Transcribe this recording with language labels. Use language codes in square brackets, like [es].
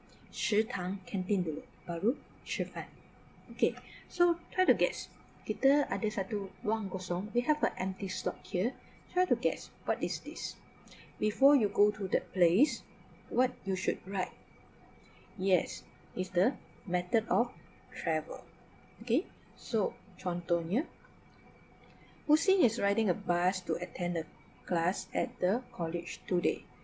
[ms] 食堂 kantin dulu, baru [zh] 吃饭. [en] Okay, so try to guess. [ms] Kita ada satu ruang kosong. [en] We have an empty slot here. Try to guess, what is this? Before you go to that place, what you should write? Yes, it's the method of travel. Okay, so [ms] contohnya, [en] Husin is riding a bus to attend a class at the college today.